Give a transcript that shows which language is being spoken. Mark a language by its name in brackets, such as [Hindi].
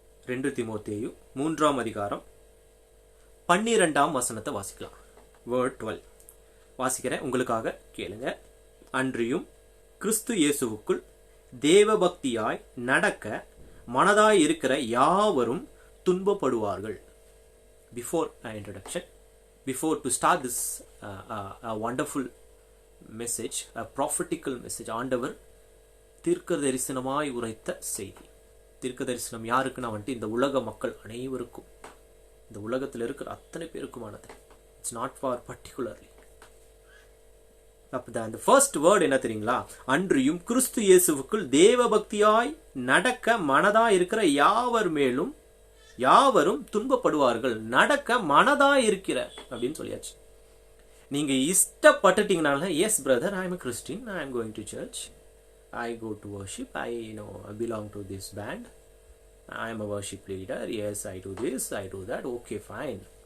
[Tamil] 2 தீமோத்தேயு 3ஆம் அதிகாரம் 12ஆம் வசனத்தை வாசிக்கலாம். வேர்ட் 12 வாசிக்கிறேன், உங்களுக்காக கேளுங்க. அன்றியும் கிறிஸ்து இயேசுவுக்குள் தேவ பக்தியாய் நடக்க மனதாய் இருக்கிற யாவரும் துன்பப்படுவார்கள். [English] Before introduction, before to start this a wonderful message, a prophetical message, [Tamil] ஆண்டவர் தீர்க்க தரிசனமாய் உரைத்த செய்தி. தீர்க்க தரிசனம் யாருக்குன்னா வந்துட்டு இந்த உலக மக்கள் அனைவருக்கும், இந்த உலகத்தில் இருக்கிற அத்தனை பேருக்குமானது. [English] It's not for particularly. [Tamil] அப்ப அந்த ஃபர்ஸ்ட் வேர்ட் என்ன தெரியுங்களா? அன்றியும் கிறிஸ்து இயேசுவுக்குள் தேவ பக்தியாய் நடக்க மனதாய் இருக்கிற யாவர் மேலும் யாவரும் துன்பப்படுவார்கள். நடக்க மனதாய் இருக்கிற அப்படின்னு சொல்லியாச்சு. நீங்க இஷ்டப்பட்டுட்டீங்கனால, [English] Yes brother, I am a Christian, I am going to church, I go to worship, I belong to this band, I am a worship leader, yes, I do this, I do that, okay, fine.